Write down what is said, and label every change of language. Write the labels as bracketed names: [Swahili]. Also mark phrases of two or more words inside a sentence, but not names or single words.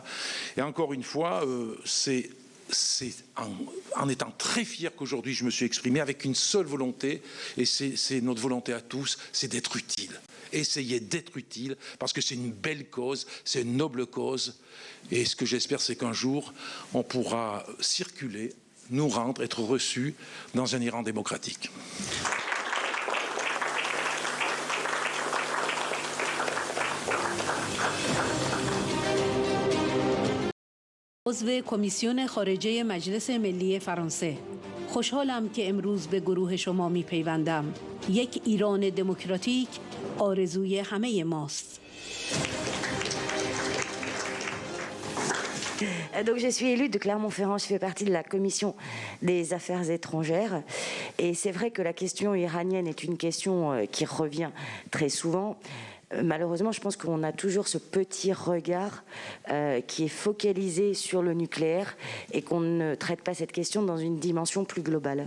[French] Et encore une fois, c'est en étant très fier qu'aujourd'hui je me suis exprimé avec une seule volonté, et c'est notre volonté à tous, c'est d'être utile. Essayer d'être utile, parce que c'est une belle cause, c'est une noble cause, et ce que j'espère, c'est qu'un jour, on pourra circuler, nous rendre, être reçus dans un Iran démocratique. [Persian] عضو کمیسیون خارجه مجلس ملی فرانسه. خوشحالم که امروز به گروه شما می‌پیوندم. یک ایران دموکراتیک آرزوی همه ماست. [French] Donc je suis élue de Clermont-Ferrand, je fais partie de la commission des affaires étrangères, et c'est vrai que la question iranienne est une question qui revient très souvent. Malheureusement, je pense qu'on a toujours ce petit regard qui est focalisé sur le nucléaire et qu'on ne traite pas cette question dans une dimension plus globale.